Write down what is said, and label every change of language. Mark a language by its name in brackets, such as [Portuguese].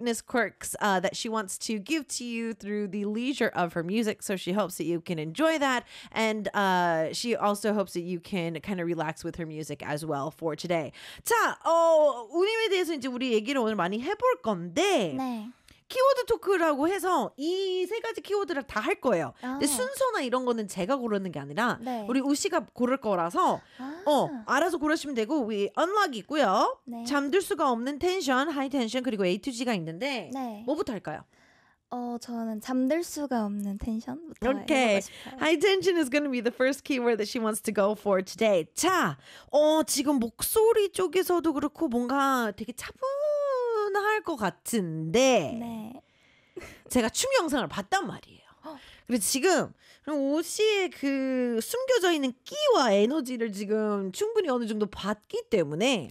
[English] Miss Quirks that she wants to give to you through the leisure of her music. So she hopes that you can enjoy that. And she also hopes that you can kind of relax with her music as well for today. [Korean] 자, 운임에 대해서 이제 우리 얘기를 오늘 많이 해볼 건데. 네. 키워드 토크라고 해서 이 세 가지 키워드를 다 할 거예요. 아. 근데 순서나 이런 거는 제가 고르는 게 아니라 네. 우리 우씨가 고를 거라서 아. 알아서 고르시면 되고 우리 언락이 있고요. 네. 잠들 수가 없는 텐션, 하이 텐션 그리고 A to G가 있는데 네. 뭐부터 할까요? 저는 잠들 수가 없는 텐션부터 okay. 해보고 싶어요. [English] High tension is going to be the first keyword that she wants to go for today. [Korean] 자, 지금 목소리 쪽에서도 그렇고 뭔가 되게 차분할 것 같은데 네. 제가 춤 영상을 봤단 말이에요. 그래서 지금 오씨의 그 숨겨져 있는 끼와 에너지를 지금 충분히 어느 정도 봤기 때문에